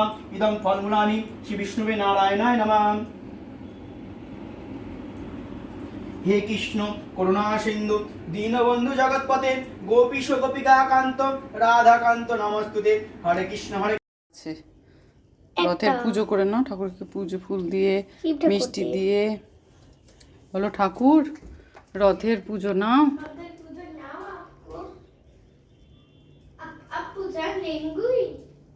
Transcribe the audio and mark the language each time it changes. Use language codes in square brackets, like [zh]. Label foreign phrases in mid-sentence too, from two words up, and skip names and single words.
[sa] इदं फलमूलानि श्री विष्णुवे नारायणाय नमः। हे कृष्ण करुणा सिंधु दीनबंधु जगतपते गोपीश गोपिकाकांत राधाकांत नमस्तुते। हरे कृष्ण हरे। [bn] রথের পুজো করে নাও, ঠাকুরকে পুজো ফুল দিয়ে মিষ্টি দিয়ে বলো ঠাকুর রথের পুজো নাও। [hi] आप पूजा लेंगी।